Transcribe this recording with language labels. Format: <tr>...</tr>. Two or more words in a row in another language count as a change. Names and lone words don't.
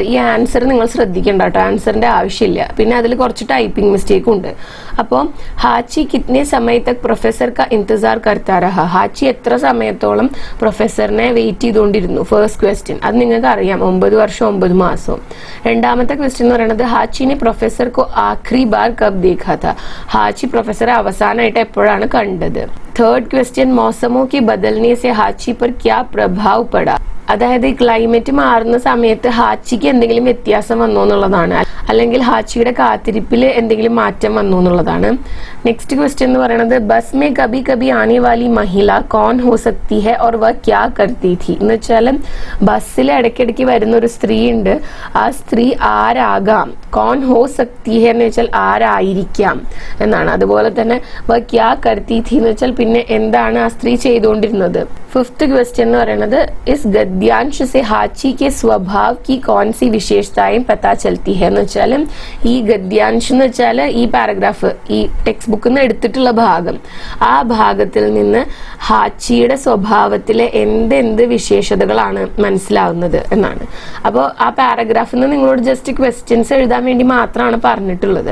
<ml>ഈ ആൻസർ നിങ്ങൾ ശ്രദ്ധിക്കേണ്ട കേട്ടോ, ആൻസറിന്റെ ആവശ്യമില്ല. പിന്നെ അതിൽ കുറച്ച്</ml> <en>typing mistake</en> <ml>ഉണ്ട്.</ml> <hi>അപ്പോൾ हाची कितने समय तक प्रोफेसर का इंतज़ार करता रहा,</hi> <ml>ഹാച്ചി എത്ര സമയത്തോളം പ്രൊഫസറിനെ വെയിറ്റ് ചെയ്തുകൊണ്ടിരുന്നു.</ml> <en>first question</en> <ml>അത് നിങ്ങൾക്ക് അറിയാം, 9 വർഷം 9 മാസവും. 2ാമത്തെ ക്വസ്റ്റ്യൻ എന്ന് പറയുന്നത്</ml> <hi>ഹാച്ചി ने प्रोफेसर को आखिरी बार कब देखा था,</hi> <ml>ഹാച്ചി പ്രൊഫസറെ അവസാനമായിട്ട് എപ്പോഴാണ് കണ്ടത്.</ml> <en>3rd question</en> <hi>मौसमों के बदलने से हाची पर क्या प्रभाव पड़ा,</hi> <ml>അതായത് ഈ ക്ലൈമറ്റ് മാറുന്ന സമയത്ത് ഹാച്ചിക്ക് എന്തെങ്കിലും വ്യത്യാസം വന്നോ എന്നുള്ളതാണ്, അല്ലെങ്കിൽ ഹാച്ചിയുടെ കാത്തിരിപ്പിൽ എന്തെങ്കിലും മാറ്റം വന്നു എന്നുള്ളതാണ്.</ml> <en>next question</en> <ml>എന്ന് പറയുന്നത്</ml> <hi>बस में कभी कभी आने वाली महिला कौन हो सकती है और वह क्या करती थी,</hi> <ml>എന്ന് വെച്ചാൽ ബസ്സിൽ ഇടയ്ക്കിടയ്ക്ക് വരുന്ന ഒരു സ്ത്രീ ഉണ്ട്, ആ സ്ത്രീ ആരാകാം.</ml> <hi>कौन हो सकती है</hi> <ml>എന്ന് വെച്ചാൽ ആരായിരിക്കാം എന്നാണ്. അതുപോലെ തന്നെ</ml> <hi>वह क्या करती थी</hi> <ml>എന്ന് വെച്ചാൽ പിന്നെ എന്താണ് ആ സ്ത്രീ ചെയ്തുകൊണ്ടിരുന്നത്.</ml> <en>5th question</en> <ml>എന്ന് പറയുന്നത്</ml> <hi>इस गद्यांश से हाची के स्वभाव की कौन सी विशेषताएं पता चलती है</hi> <ml>എന്ന് വെച്ചാൽ ഈ ഗദ്യാംശ് എന്ന് വെച്ചാൽ ഈ പാരഗ്രാഫ് ഈ ടെക്സ്റ്റ് ബുക്കിൽ നിന്ന് എടുത്തിട്ടുള്ള ഭാഗം, ആ ഭാഗത്തിൽ നിന്ന് ഹാച്ചിയുടെ സ്വഭാവത്തിലെ എന്തെന്ത് വിശേഷതകളാണ് മനസ്സിലാവുന്നത് എന്നാണ്. അപ്പോൾ ആ പാരഗ്രാഫിൽ നിന്ന് നിങ്ങളോട്</ml> <en>just questions</en> <ml>എഴുതാൻ വേണ്ടി മാത്രമാണ് പറഞ്ഞിട്ടുള്ളത്.</ml>